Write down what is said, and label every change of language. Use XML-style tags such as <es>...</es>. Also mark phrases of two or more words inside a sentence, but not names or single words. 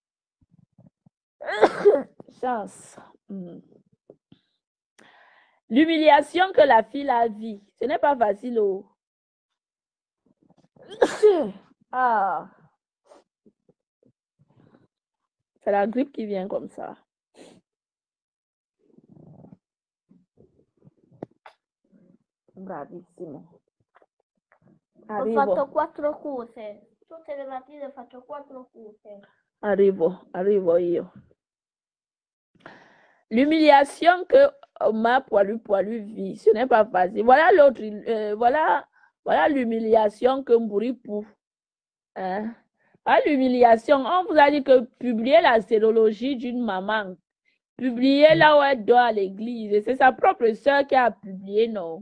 <fr>Chance. L'humiliation que la fille a vue, ce n'est pas facile. Oh. Ah. C'est la grippe qui vient comme ça.</fr> <it>Bravissimo. Ho fatto 4 cose. Tutte le mattine faccio 4 cose. Arrivo io.</it> <fr>L'humiliation que ma poilu vit, ce n'est pas facile. Voilà l'autre, voilà l'humiliation que Mbouripou. Hein? L'humiliation, on vous a dit que publier la sérologie d'une maman, publier là où elle dort à l'église, c'est sa propre soeur qui a publié, non?</fr>